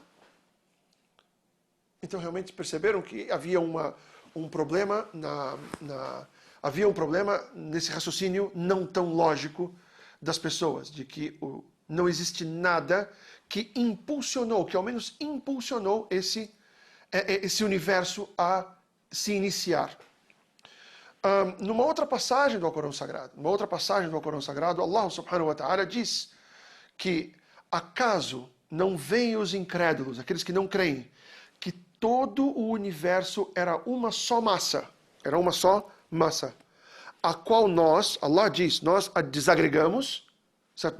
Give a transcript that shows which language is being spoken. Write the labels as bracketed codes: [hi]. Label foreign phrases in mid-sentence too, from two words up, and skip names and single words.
[pt] Então realmente perceberam que havia um problema havia um problema nesse raciocínio não tão lógico das pessoas, de que não existe nada que impulsionou, que ao menos impulsionou esse universo a se iniciar. Numa outra passagem do Alcorão Sagrado, [ar] الله سبحانه وتعالى [pt] diz que acaso não veem os incrédulos, aqueles que não creem, que todo o universo era uma só massa, a qual nós, Allah diz, nós a desagregamos, certo?